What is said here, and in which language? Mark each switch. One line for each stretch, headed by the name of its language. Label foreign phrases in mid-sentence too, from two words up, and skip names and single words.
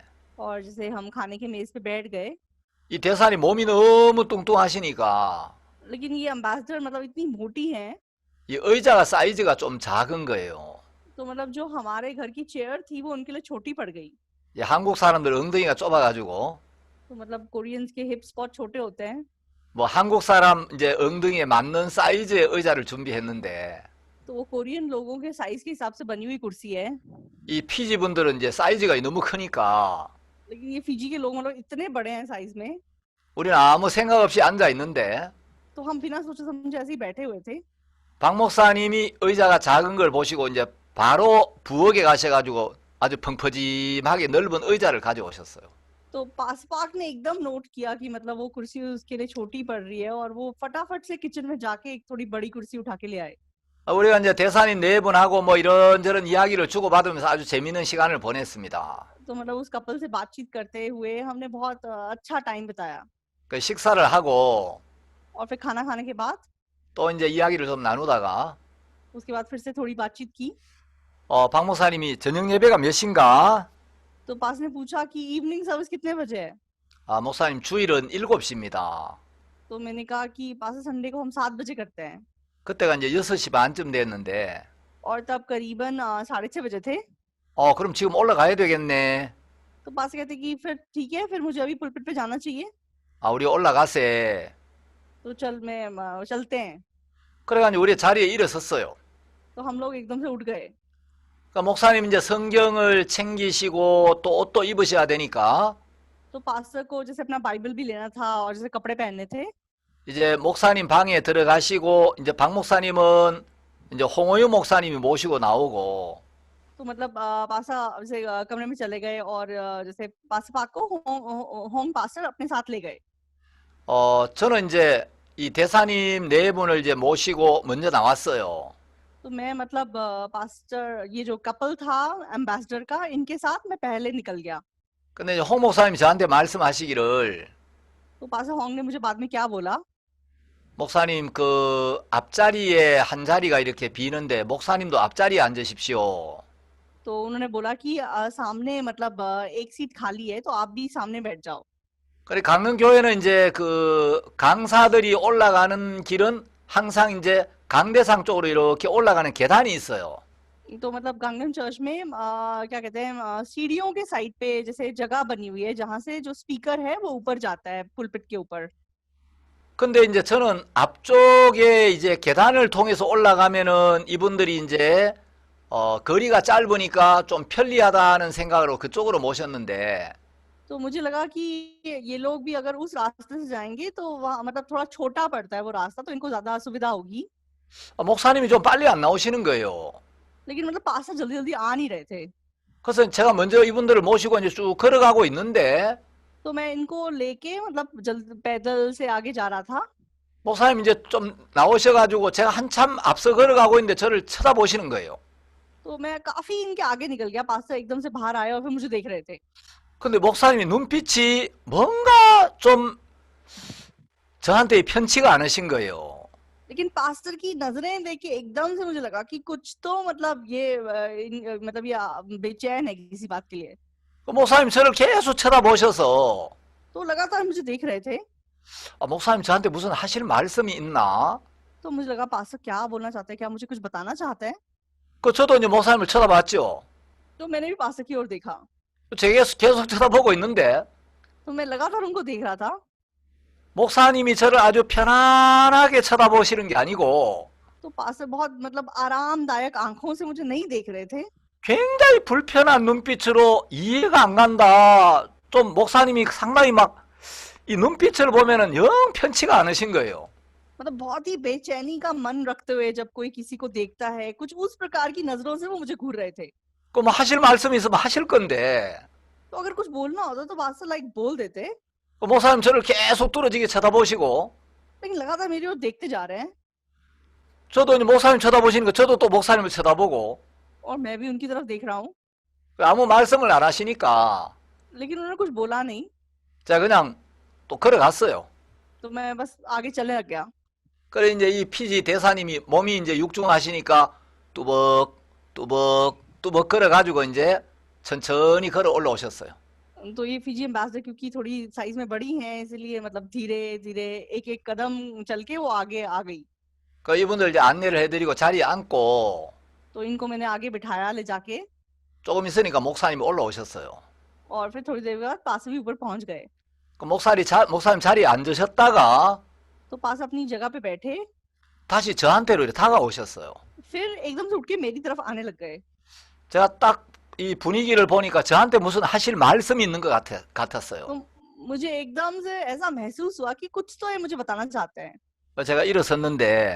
Hindi: और जैसे हम खाने के मेज पे बैठ गए,
Korean: 이 대사님 몸이 너무 뚱뚱하시니까
Hindi: लेकिन ये एम्बेसडर मतलब इतनी मोटी हैं,
Korean: 이 의자가 사이즈가 좀 작은 거예요.
Hindi: तो मतलब जो हमारे घर की चेयर थी वो उनके लिए छोटी पड़ गई।
Korean: 이 한국 사람들 엉덩이가 좁아가지고
Hindi: तो मतलब कोरियंस के हिप्स बहुत छोटे होते हैं,
Korean: 뭐 한국 사람 이제 엉덩이에 맞는 사이즈의 의자를 준비했는데,
Hindi: तो वो कोरियन लोगों के साइज के हिसाब से बनी हुई कुर्सी है,
Korean: 이 피지 분들은 이제 사이즈가 너무 크니까
Hindi: लेकिन ये फिजी के लोग मतलब इतने बड़े हैं साइज में,
Korean: 우리는 아무 생각 없이 앉아 있는데
Hindi: तो हम बिना सोचे समझे ऐसे ही बैठे हुए थे।
Korean: 박 목사님이 의자가 작은 걸 보시고 이제 바로 부엌에 가셔가지고 아주 펑퍼짐하게 넓은 의자를 가져오셨어요.
Hindi: तो पासपाक ने एकदम नोट किया कि मतलब वो कुर्सी उसके लिए छोटी पड़ रही है और वो फटाफट से किचन में जाके एक थोड़ी बड़ी कुर्सी उठा के ले आए।
Korean: 우리가 이제 대사님 네 분하고 뭐 이런저런 이야기를 주고받으면서 아주 재미있는 시간을 보냈습니다.
Hindi: तो मतलब उस कपल से बातचीत करते हुए हमने बहुत अच्छा टाइम बिताया
Korean: 그 식사를 하고
Hindi: और फिर खाना खाने के बाद
Korean: 또 이제 이야기를 좀 나누다가
Hindi: उसके बाद फिर से थोड़ी बातचीत की।
Korean: 박 목사님이 저녁 예배가 몇 시인가?
Hindi: तो पास ने पूछा कि
English: evening service
Hindi: कितने बजे है,
Korean: 목사님 주일은 7시입니다.
Hindi: तो मैंने कहा कि पास संडे को हम 7 बजे करते हैं
Korean: 그때가 이제 6시 반쯤 됐는데,
Hindi: और तब करीबन 6:30 बजे थे।
Korean: 그럼 지금 올라가야 되겠네.
Hindi: तो पास कहते कि फिर ठीक है, फिर मुझे अभी पुलपिट पे जाना चाहिए,
Korean: 우리 올라가세.
Hindi: तो चलते हैं।
Korean: 그래가지고 우리 자리에 일어섰어요.
Hindi: तो हम लोग एकदम से उठ गए।
Korean: 그러니까 목사님 이제 성경을 챙기시고 또 옷도 입으셔야 되니까
Hindi: तो पास्टर को जैसे अपना बाइबल भी लेना था और जैसे कपड़े पहनने थे,
Korean: 이제 목사님 방에 들어가시고 이제 박 목사님은 이제 홍호유 목사님이 모시고 나오고
Hindi: तो मतलब पासा जैसे कमरे में चले गए और जैसे पासा पाक को होम पास्टर अपने साथ ले गए।
Korean: 저는 이제 이 대사님 네 분을 이제 모시고 먼저 나왔어요.
Hindi: तो मैं मतलब पास्टर ये जो कपल था एम्बेसडर का, इनके साथ मैं पहले निकल गया।
Korean: 근데 이제 홍 목사님이 저한테 말씀하시기를,
Hindi: तो पासा होंग ने मुझे बाद में क्या बोला,
Korean: 목사님 그 앞자리에 한 자리가 이렇게 비는데 목사님도 앞자리에 앉으십시오.
Hindi: तो उन्होंने बोला कि सामने मतलब एक सीट खाली है तो आप भी सामने बैठ जाओ।
Korean: 그래 강릉교회는 이제 그 강사들이 올라가는 길은 항상 이제 강대상 쪽으로 이렇게 올라가는 계단이 있어요.
Hindi: तो मतलब गांगनम चर्च में क्या कहते हैं सीढ़ियों के साइड पे जैसे जगह बनी हुई है जहाँ से जो स्पीकर है वो ऊपर जाता है पुलपिट के ऊपर।
Korean: 근데 이제 저는 앞쪽에 이제 계단을 통해서 올라가면은 이분들이 이제 거리가 짧으니까 좀 편리하다는 생각으로 그쪽으로 모셨는데,
Hindi: तो मुझे लगा कि ये लोग भी अगर उस रास्ते से जाएंगे तो वहाँ मतलब थोड़ा छोटा पड़ता है वो रास्ता, तो इनको ज्यादा सुविधा होगी।
Korean: 목사님이 좀 빨리 안 나오시는 거예요.
Hindi: लेकिन मतलब पास्टर जल्दी जल्दी आ नहीं रहे थे।
Korean: 그래서 제가 먼저 이분들을 모시고 이제 쭉 걸어가고 있는데,
Hindi: तो मैं इनको लेके मतलब जल्द पैदल से आगे जा रहा था।
Korean: 목사님 이제 좀 나오셔가지고 제가 한참 앞서 걸어가고 있는데 저를 쳐다보시는 거예요.
Hindi: तो मैं काफी इनके आगे निकल गया, पास्टर एकदम से बाहर आए और फिर मुझे देख रहे थे।
Korean: 근데 목사님이 눈빛이 뭔가 좀 저한테 편치가 않으신 거예요.
Hindi: लेकिन पास्टर की नजरें देख के एकदम से मुझे लगा कि कुछ तो मतलब ये मतलब ये बेचैन है किसी बात के लिए।
Korean: 목사님 저를 계속 쳐다보셔서,
Hindi: तो लगातार मुझे देख रहे थे।
Korean: 목사님 저한테 무슨 하실 말씀이 있나?
Hindi: तो मुझे लगा पास्टर क्या बोलना चाहते हैं, क्या मुझे कुछ बताना चाहते हैं।
Korean: 저도 이제 목사님을 쳐다봤죠.
Hindi: तो मैंने भी पास्टर की ओर देखा।
Korean: 제게 계속 쳐다보고 있는데
Hindi: तो मैं लगातार उनको देख रहा था।
Korean: 목사님이 저를 아주 편안하게 쳐다보시는 게 아니고
Hindi: तो पास्टर बहुत मतलब आरामदायक आंखों से मुझे नहीं देख रहे थे।
Korean: 굉장히 불편한 눈빛으로 이해가 안 간다. 좀 목사님이 상당히 막 이 눈빛을 보면은 영 편치가 않으신 거예요.
Hindi: मतलब बहुत ही बेचैनी का मन रखते हुए जब कोई किसी को देखता है, कुछ उस प्रकार की नजरों से वो मुझे घूर रहे थे।
Korean: 그 뭐 하실 말씀이 있으면 하실 건데
Hindi: तो अगर कुछ बोलना होता तो पास्टर लाइक बोल देते,
Korean: 그 목사님 저를 계속 뚫어지게 쳐다보시고
Hindi: लेकिन लगातार मेरी ओर देखते जा रहे हैं
Korean: 저도 이제 목사님 쳐다보시니까 저도 또 목사님을 쳐다보고
Hindi: और मैं भी उनकी तरफ देख रहा हूँ,
Korean: 아무 말씀을 안 하시니까
Hindi: लेकिन उन्होंने कुछ बोला नहीं।
Korean: 제가 그냥 또 걸어갔어요.
Hindi: तो मैं बस आगे चलने लग गया।
Korean: 그래 이제 이 피지 대사님이 몸이 이제 육중하시니까 뚜벅 걸어가지고 이제 천천히 걸어 올라오셨어요.
Hindi: तो ये फिजी एम्बेसडर क्योंकि थोड़ी साइज में बड़ी हैं, इसलिए मतलब धीरे धीरे एक एक कदम चल के वो आगे आ गई।
Korean: 그 이분들 이제 안내를 해드리고 자리에 앉고
Hindi: तो इनको मैंने आगे बिठाया ले जाके,
Korean: 조금 있으니까 목사님이 올라오셨어요.
Hindi: और फिर थोड़ी देर बाद पास भी ऊपर पहुंच गए।
Korean: 그 목사님 자리에 앉으셨다가
Hindi: तो पास अपनी जगह पे बैठे,
Korean: 다시 저한테로 이렇게 다가오셨어요.
Hindi: फिर एकदम से उठ के मेरी तरफ आने लग गए।
Korean: 제가 딱 이 분위기를 보니까 저한테 무슨 하실 말씀이 있는 것 같았어요.
Hindi: तो मुझे एकदम से ऐसा महसूस हुआ कि कुछ तो ये मुझे बताना चाहते हैं।
Korean: 제가 일어섰는데